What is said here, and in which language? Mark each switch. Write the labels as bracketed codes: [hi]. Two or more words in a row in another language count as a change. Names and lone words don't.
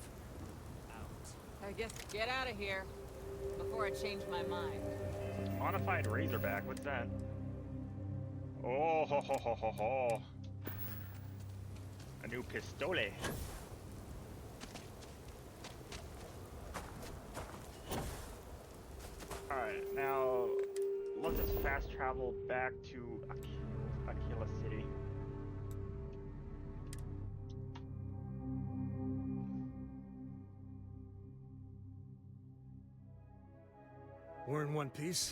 [en] I guess get out of here before I change my mind. Modified Razorback, what's that? Oh, ho, ho, ho, ho, ho. A new pistole. Alright, now let's just fast travel back to Aquila City. We're in one piece.